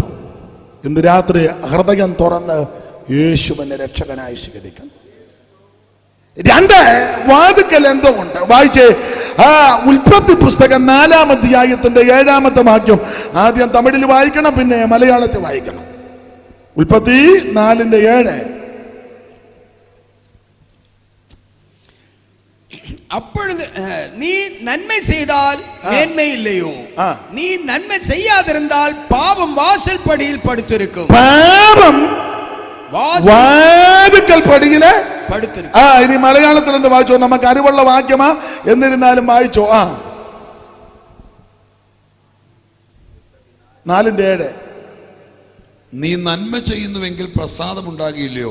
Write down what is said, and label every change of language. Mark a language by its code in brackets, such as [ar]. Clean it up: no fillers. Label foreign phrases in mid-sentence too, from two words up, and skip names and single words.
[ml] ഇന്ന് രാത്രി ഹൃദയം തുറന്ന് യേശുവിനെ രക്ഷകനായി സ്വീകരിക്കണം. 2, വാതിക്കൽ എന്തോ ഉണ്ട്. വായിച്ചേ, ഉൽപ്പത്തി പുസ്തകം 4-ാം അധ്യായത്തിന്റെ 7-ാമത്തെ വാക്യം ആദ്യം തമിഴിൽ വായിക്കണം, പിന്നെ മലയാളത്തിൽ വായിക്കണം. ഉൽപ്പത്തി 4:7. [ta] அப்பொழுது நீ நன்மை செய்தால் மேன்மை இல்லையோ, நீ நன்மை செய்யாதிருந்தால் பாவம் வாசல் படியில் படுத்திருக்கும். [ml] பாவம் വാതിക്കൽ പടിയില് പടുത്തിരിക്കും. ഇനി മലയാളത്തിൽ എന്ത് വായിച്ചോ? നമുക്ക് അറിവുള്ള വാക്യമാ, എന്നിരുന്നാലും വായിച്ചോ. 4:7. നീ നന്മ ചെയ്യുന്നുവെങ്കിൽ പ്രസാദം ഉണ്ടാകില്ലയോ?